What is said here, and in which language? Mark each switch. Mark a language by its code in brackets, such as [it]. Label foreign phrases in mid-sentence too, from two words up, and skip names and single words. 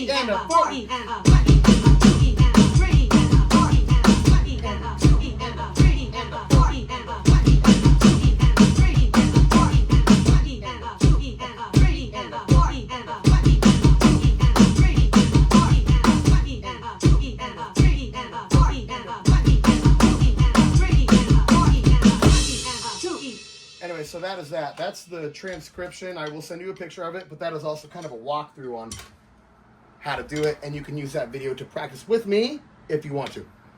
[en] E and a, 4 E and a, 1 E and a, 2 E and a, 3 E and a, 4 E and a, 1 E and a, 2 E and a, 3 E and a, 4 E and a, 1 E and a, 2 E and a, 3 E and a, 4 E and a, 1 E and a, 2 E and a, 3 E and a, 4 E and a, 1 E and a, 2 E and a, 3 E and a, 4 E and a, 1 E and a, 2 E and a, 3 E and a, 4 E and a, 1 E and a, 2 E and a, 3 E and a, 4 E and a, 1 E and a, 2 E. Anyway, so that is that. That's the transcription. I will send you a picture of it, but that is also kind of a walkthrough on how to do it, and you can use that video to practice with me if you want to.